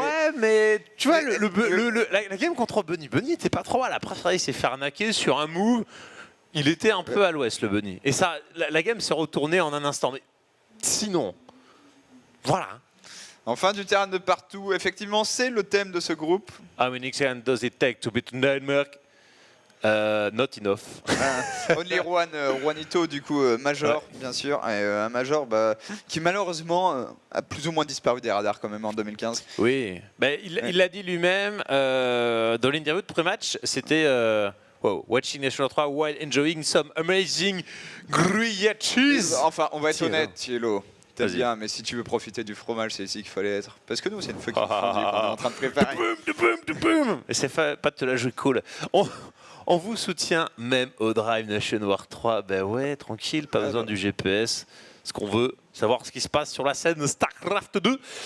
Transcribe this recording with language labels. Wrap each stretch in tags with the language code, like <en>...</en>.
<fr>Ouais, mais tu vois, la game contre Bunny était pas trop mal. Après, il s'est fait arnaquer sur un move. Il était un peu à l'ouest, le Bunny. Et ça, la game s'est retournée en un instant. Mais sinon... Voilà. Enfin, du terrain de partout. Effectivement, c'est le thème de ce groupe.</fr> <en>How many seconds does it take to beat Denmark? Not enough.</en> <fr>Only Juanito, du coup, Major, bien sûr. Et, un Major qui, malheureusement, a plus ou moins disparu des radars quand même en 2015. Oui. Il l'a dit lui-même dans l'interview de pré-match. C'était...</fr> <en>watching National 3 while enjoying some amazing gruyère cheese.</en> <fr>Enfin, on va être honnête, Thielo. T'as bien, mais si tu veux profiter du fromage, c'est ici qu'il fallait être. Parce que nous, c'est une fucking fondue qu'on est en train de préparer. Et c'est pas de te la jouer cool. On vous soutient même au Drive Nation War 3. Ben ouais, tranquille, pas besoin du GPS. Ce qu'on veut, savoir ce qui se passe sur la scène StarCraft 2.</fr>